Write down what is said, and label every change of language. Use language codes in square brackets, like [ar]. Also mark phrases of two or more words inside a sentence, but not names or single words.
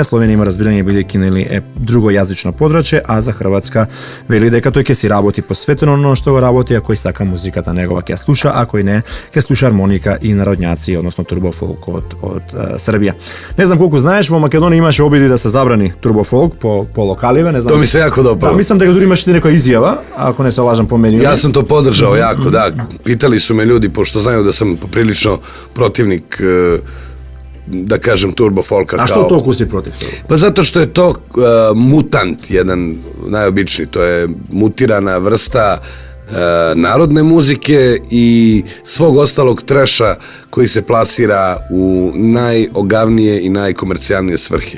[mk] Словенија има разбирање бидејќи, нели, е друго јазично подрачје, а за Хрватска вели дека тој ќе си работи посветено на што го работи, а кој сака музиката негова ќе слуша, а кој не ќе слуша армоника и народњаци, односно турбофолк од Србија. Не знам колку знаеш, во Македонија имаше обиди да се забрани турбофолк по локаливе, не знам. [sr] To mi se jako dopalo. [mk] Да, мислам дека дури имаше некоја изјава, ако не се лажам по менiju. [sr] Ja sam to podržao jako, da. Pitali su me ljudi, pošto znaju da sam poprilično protivnik, da kažem, turbo folka. A što toliko si protiv toga? Pa zato što je to mutant, jedan najobičniji, to je mutirana vrsta narodne muzike i svog ostalog treša koji se plasira u najogavnije i najkomercijalnije svrhe.